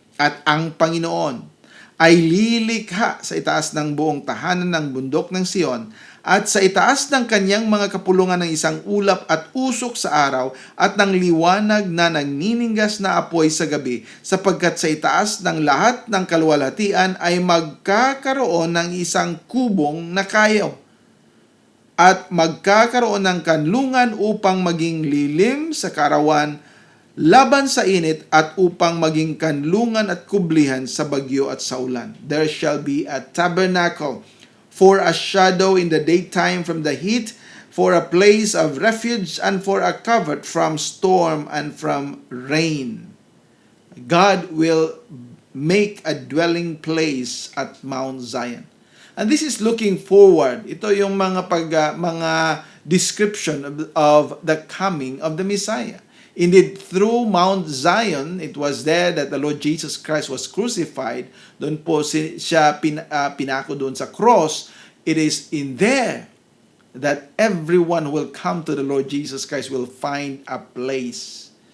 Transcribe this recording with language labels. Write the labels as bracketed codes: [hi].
[tl] At ang Panginoon ay lilikha sa itaas ng buong tahanan ng bundok ng Sion at sa itaas ng kanyang mga kapulungan ng isang ulap at usok sa araw at ng liwanag na nagniningas na apoy sa gabi, sapagkat sa itaas ng lahat ng kaluwalhatian ay magkakaroon ng isang kubong na kayaw at magkakaroon ng kanlungan upang maging lilim sa karawan laban sa init at upang maging kanlungan at kublihan sa bagyo at sa ulan. [en] There shall be a tabernacle for a shadow in the daytime from the heat, for a place of refuge, and for a covert from storm and from rain. God will make a dwelling place at Mount Zion. And this is looking forward. [tl] Ito yung mga [en] description of the coming of the Messiah. Indeed, through Mount Zion, it was there that the Lord Jesus Christ was crucified. [tl] Doon po siya pinako doon sa cross. [en] It is in there that everyone who will come to the Lord Jesus Christ will find a place.